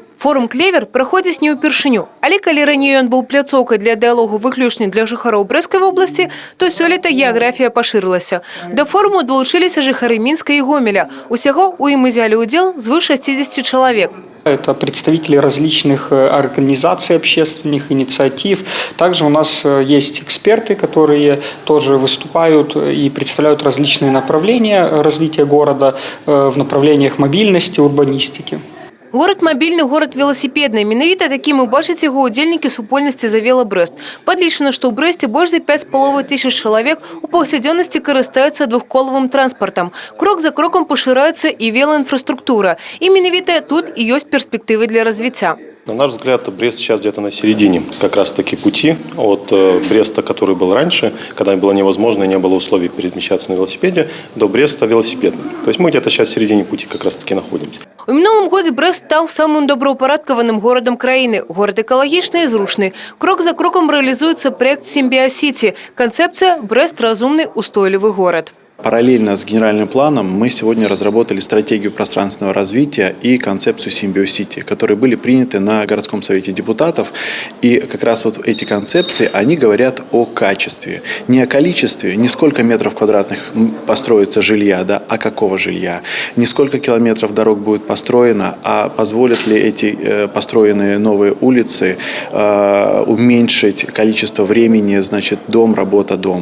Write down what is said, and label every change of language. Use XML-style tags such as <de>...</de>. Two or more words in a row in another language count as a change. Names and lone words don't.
<be>Форум «Клевер» праходзіць не ўпершыню. Але калі раней ён быў пляцоўкай для дыялогу выключна для жыхароў Брэсцкай вобласці, то сёлета геаграфія пашырылася. Да форуму долучыліся жыхары Мінска і Гомеля. Усяго у ім узялі ўдзел звыш 60 чалавек.</be> <ru>Это представители различных организаций общественных, инициатив. Также у нас есть эксперты, которые тоже выступают и представляют различные направления развития города в направлениях мобильности, урбанистики.</ru> <be>Город мобільны, город велосипедны. Менавіта такім і бачаць яго ўдзельнікі супольнасці «За вело Брэст». Падлічана, што ў Брэсце больш за 5,5 тысяч чалавек у паўсядзённасці карыстаюцца двухколавым транспартам. Крок за кроком пашыраецца і велоінфраструктура. І менавіта тут і ёсць перспектывы для развіцця.</be> <ru>На наш взгляд, Брест сейчас где-то на середине как раз-таки пути от Бреста, который был раньше, когда было невозможно и не было условий перемещаться на велосипеде, до Бреста велосипедным. То есть мы где-то сейчас в середине пути как раз-таки находимся.</ru> <be>У мінулым годзе Брэст стаў самым добраўпарадкаваным горадам краіны. Горад экалагічны і зручны. Крок за кроком рэалізуецца проект «Сімбіасіці». Канцэпцыя «Брэст – разумны, устойлівы горад».</be> <ru>Параллельно с генеральным планом мы сегодня разработали стратегию пространственного развития и концепцию Симбиосити, которые были приняты на городском совете депутатов. И как раз вот эти концепции, они говорят о качестве, не о количестве, не сколько метров квадратных построится жилья, да, а какого жилья, не сколько километров дорог будет построено, а позволят ли эти построенные новые улицы уменьшить количество времени, значит, дом, работа, дом.</ru>